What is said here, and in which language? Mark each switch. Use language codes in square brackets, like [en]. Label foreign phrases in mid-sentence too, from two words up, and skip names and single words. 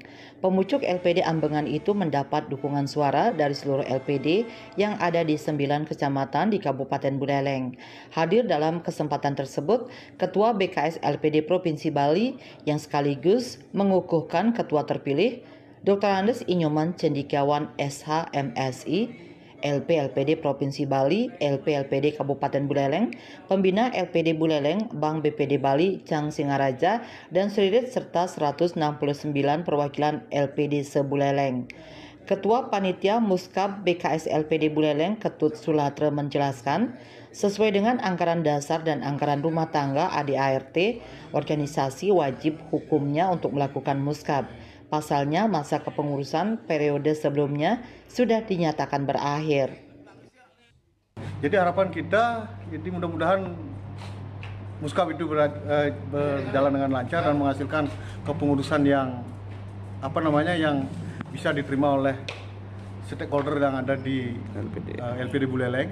[id] Pemucuk LPD Ambengan itu mendapat dukungan suara dari seluruh LPD yang ada di 9 kecamatan di Kabupaten Buleleng. Hadir dalam kesempatan tersebut, Ketua BKS LPD Provinsi Bali yang sekaligus mengukuhkan ketua terpilih, Dr. Andes Inyoman Cendikiawan SH MSI, LP LPD Provinsi Bali, LP LPD Kabupaten Buleleng, Pembina LPD Buleleng, Bank BPD Bali, Cang Singaraja, dan Sririt serta 169 perwakilan LPD se-Buleleng. Ketua Panitia Muskab BKS LPD Buleleng Ketut Sulatra menjelaskan, sesuai dengan anggaran dasar dan anggaran rumah tangga ADART, organisasi wajib hukumnya untuk melakukan muskab. Pasalnya masa kepengurusan periode sebelumnya sudah dinyatakan berakhir. Jadi harapan kita, jadi mudah-mudahan muskab itu berjalan dengan lancar dan menghasilkan kepengurusan yang yang bisa diterima oleh stakeholder yang ada di LPD Buleleng.